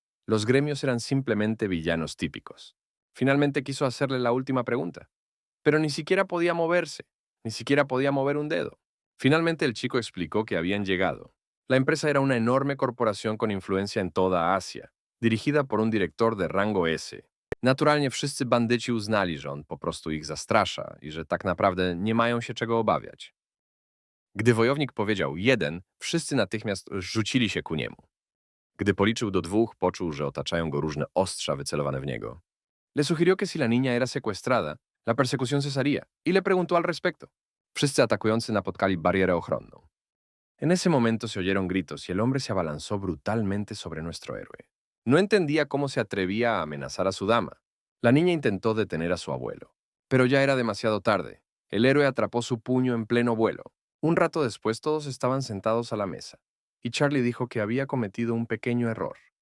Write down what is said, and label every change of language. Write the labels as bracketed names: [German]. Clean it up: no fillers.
[Spanish] Los gremios eran simplemente villanos típicos. Finalmente quiso hacerle la última pregunta, pero ni siquiera podía moverse, ni siquiera podía mover un dedo. Finalmente el chico explicó que habían llegado. La empresa era una enorme corporación con influencia en toda Asia, dirigida por un director de rango S. [Polish] Naturalnie wszyscy bandyci uznali, że on po prostu ich zastrasza i że tak naprawdę nie mają się czego obawiać. Gdy wojownik powiedział 1, wszyscy natychmiast rzucili się ku niemu. Gdy policzył do 2, poczuł, że otaczają go różne ostrza wycelowane w niego. [Spanish] Le sugirió que si la niña era secuestrada, la persecución cesaría, y le preguntó al respecto. [Polish] Wszyscy atakujący napotkali barierę ochronną. [Spanish] En ese momento se oyeron gritos y el hombre se abalanzó brutalmente sobre nuestro héroe. No entendía cómo se atrevía a amenazar a su dama. La niña intentó detener a su abuelo, pero ya era demasiado tarde. El héroe atrapó su puño en pleno vuelo. Un rato después todos estaban sentados a la mesa, y Charlie dijo que había cometido un pequeño error.